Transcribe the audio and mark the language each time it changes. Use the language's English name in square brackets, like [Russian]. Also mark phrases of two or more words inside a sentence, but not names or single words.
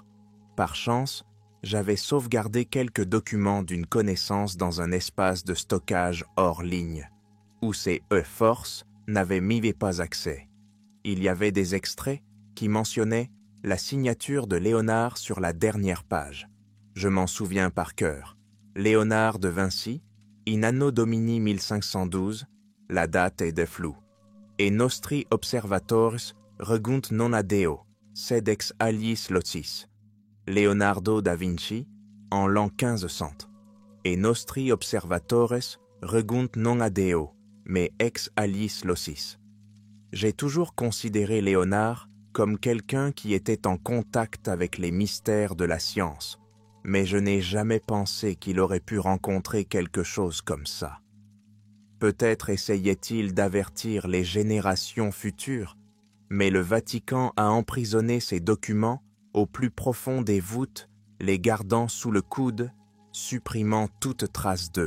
[French] Par chance, j'avais sauvegardé quelques documents d'une connaissance dans un espace de stockage hors ligne, où ces E-Force n'avaient mis pas accès. Il y avait des extraits qui mentionnaient la signature de Léonard sur la dernière page. Je m'en souviens par cœur. Léonard de Vinci, [Latin] in anno domini [French] 1512, la date est de floue. [Latin] Et nostri observatores regunt non ad Deo, sed ex aliis locis. [French] Leonardo da Vinci, en l'an 1500. [Latin] Et nostri observatores regunt non ad Deo, mais ex aliis locis. [French] J'ai toujours considéré Léonard comme quelqu'un qui était en contact avec les mystères de la science, mais je n'ai jamais pensé qu'il aurait pu rencontrer quelque chose comme ça. Peut-être essayait-il d'avertir les générations futures, mais le Vatican a emprisonné ces documents au plus profond des voûtes, les gardant sous le coude, supprimant toute trace d'eux.